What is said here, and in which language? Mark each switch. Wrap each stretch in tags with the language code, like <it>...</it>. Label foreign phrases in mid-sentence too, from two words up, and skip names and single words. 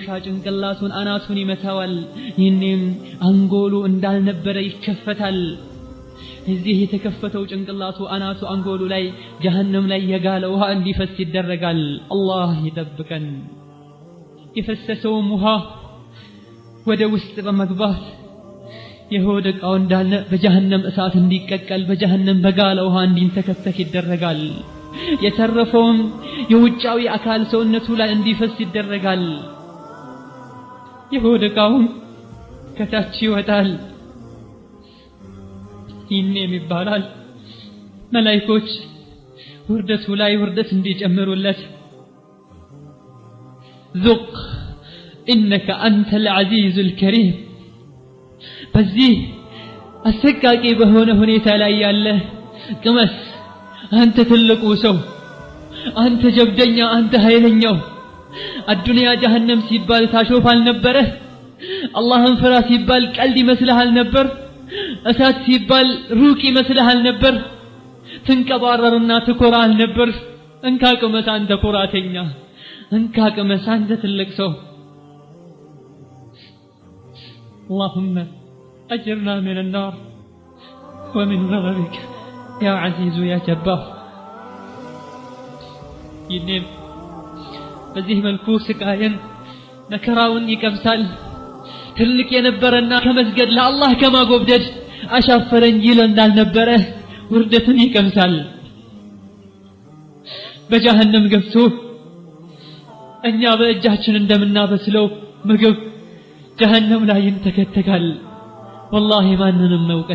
<am>ጭንቅላቱን አናቱን ይመታዋል ይህንም አንጎሉ እንዳልነበረ ይከፈታል እዚህ የተከፈተው ጭንቅላቱ አናቱ አንጎሉ ላይ ጀሃነም ላይ የጋለ ውሃ እንዲፈስ ይደረጋል አላህ ይጠብቀን የፈሰሰው ውሃ ወደ ውስጥ በመግባት የሆደቃው እንዳለ በጀሃነም እሳት እንዲቀቀል በጀሃነም በጋለ ውሃ እንዲንተከተክ ይደረጋል የተረፈውም የውጫዊ አካል ሰውነቱ ላይ እንዲፈስ ይደረጋል የሆደቃውም ከታች ይወጣል ይህም ይባላል መላእክቶች ውርደቱ ላይ ውርደት እንዲጨምሩለት</am> <ar>ذق إنك أنت العزيز الكريم</ar> <am>በዚህ አሰቃቂ በሆነ ሁኔታ ላይ ያለ ቅመስ አንተ ትልቁ ሰው አንተ ጀብደኛ አንተ ኃይለኛው አዱንያ ጀሃነም ሲባል ታሾፋል ነበር አላህን ፍራ ሲባል ቀልድ ይመስልሃል ነበር እሳት ሲባል ሩቅ ይመስልሃል ነበር ትንቀባረርና ትኮራል ነበር እንካ ቅመስ አንተ ኩራተኛ እንካ ቅመስ አንተ ትልቅ ሰው</am> <ar>اللهم أجرنا من النار ومن غضبك يا عزيز يا جبار</ar> <am>ይኔም በዚህ መልኩ ስቃይን መከራውን ይቀምሳል። ትልቅ የነበረና ከመስገድ ለአላህ ከማጎብደድ አሻፈረኝ ይል እንዳልነበረ ውርደትን ይቀምሳል። በጀሃነም ገብቶ እኛ በእጃችን እንደምናበስለው ምግብ ጀሃነም ላይ ይንተከተካል። ወላሂ ማንንም መውቀስ</am>